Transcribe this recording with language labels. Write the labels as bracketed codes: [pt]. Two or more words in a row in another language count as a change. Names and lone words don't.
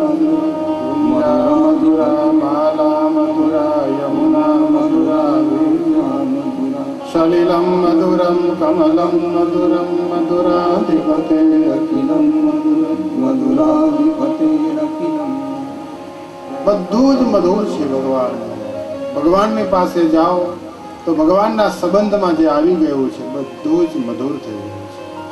[sa] मधुरा माला मधुरा यमुना मधुरा मधुरा सलिलं मधुरं कमलं मधुरं मधुराधिपतेरखिलं मधुरं मधुराधिपतेरखिलं [gu] બધું જ મધુર છે। ભગવાનની પાસે જાઓ તો ભગવાનના સંબંધમાં જે આવી ગયું છે બધું જ મધુર થઈ ગયું છે।